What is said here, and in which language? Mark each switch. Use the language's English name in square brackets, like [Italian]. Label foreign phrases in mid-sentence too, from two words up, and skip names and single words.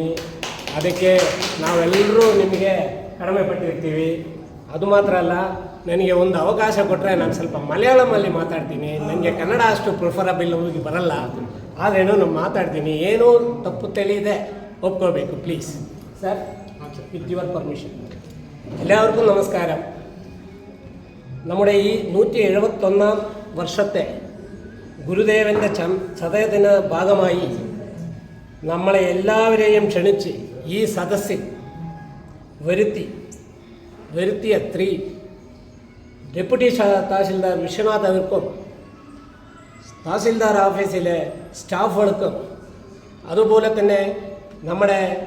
[Kannada] ಅದಕ್ಕೆ ನಾವೆಲ್ಲರೂ ನಿಮಗೆ ಕಡಿಮೆ ಪಟ್ಟಿರ್ತೀವಿ. ಅದು ಮಾತ್ರ ಅಲ್ಲ, ನನಗೆ ಒಂದು ಅವಕಾಶ ಕೊಟ್ಟರೆ ನಾನು ಸ್ವಲ್ಪ ಮಲಯಾಳಮಲ್ಲಿ ಮಾತಾಡ್ತೀನಿ. ನನಗೆ ಕನ್ನಡ ಅಷ್ಟು ಪ್ರಿಫರಬಲ್ ಹೋಗಿ ಬರಲ್ಲ, ಆದ್ರೇನು ನಾನು ಮಾತಾಡ್ತೀನಿ. ಏನೂ ತಪ್ಪು ತಿಳಿದೆ ಒಪ್ಕೋಬೇಕು [English] please sir, with your permission. [Malayalam] എല്ലാവർക്കും നമസ്കാരം. നമ്മുടെ ഈ 171 വർഷത്തെ ഗുരുദേവൻ്റെ ചതയത്തിന് ഭാഗമായി നമ്മളെ എല്ലാവരെയും ക്ഷണിച്ച് ഈ സദസ്സിൽ വരുത്തിയ ഡെപ്യൂട്ടി തഹസിൽദാർ വിശ്വനാഥ് അവർക്കും തഹസിൽദാർ ഓഫീസിലെ സ്റ്റാഫുകൾക്കും അതുപോലെ തന്നെ നമ്മുടെ